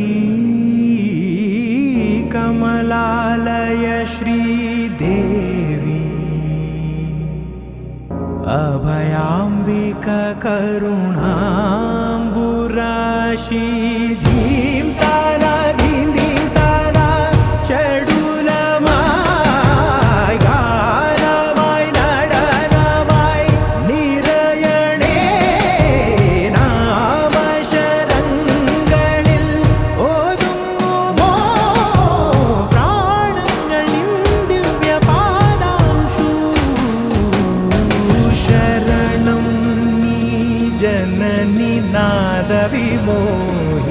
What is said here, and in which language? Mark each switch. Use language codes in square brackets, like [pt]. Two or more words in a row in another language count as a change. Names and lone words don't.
[sa] कमलालय श्रीदेवी अभयाम्बिका करुणाम्बुराशी धीं तारा धीं धीं तारा [ml] ചടുലമായ് ഗാനമായ് നടനമാய் നിറയണേ നാമശരങ്ങളിൽ ഒതുങ്ങുമോ പ്രാണങ്ങളിൽ ദിവ്യപാദാംശു ശരണം നീ ജനനി നാദവിമോ